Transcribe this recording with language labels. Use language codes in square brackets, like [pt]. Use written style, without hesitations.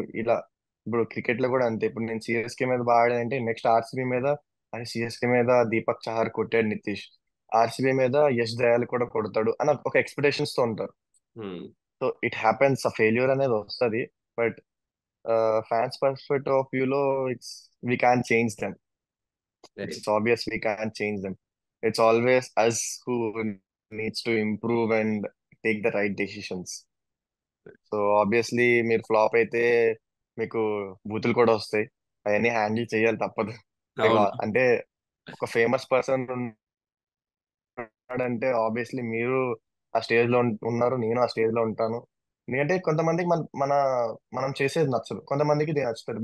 [te] ఇలా ఇప్పుడు క్రికెట్ లో కూడా అంతే, ఇప్పుడు నేను సిఎస్కే మీద బాగా ఆడానంటే నెక్స్ట్ ఆర్సీబీ మీద, అని సిఎస్కే మీద దీపక్ చహర్ కొట్టాడు నితీష్, ఆర్సీబీ మీద యష్ దయాల్ కూడా కొడతాడు అని ఒక ఎక్స్పెక్టేషన్స్ తో ఉంటారు. ఉమ్, [en] so it happens, [te] ఆ ఫెయిల్యూర్ అనేది వస్తుంది. [en] But fans perspective of view లో, it's we can change them. right. It's obvious we can't change them. It's always us who needs to improve and take the right decisions. [te] So obviously మీరు flop అయితే మీకు బూతులు కూడా వస్తాయి, అవన్నీ handle చేయాలి, తప్పదు. లైక్ అవును. అంటే ఒక ఫేమస్ పర్సన్ ఉన్నాడంటే ఆబ్వియస్లీ మీరు ఆ స్టేజ్ లో ఉన్నారు, నేను ఆ స్టేజ్ లో ఉంటాను. ఎందుకంటే కొంతమందికి మనం చేసేది నచ్చదు, కొంతమందికి ఇది నచ్చుతుంది.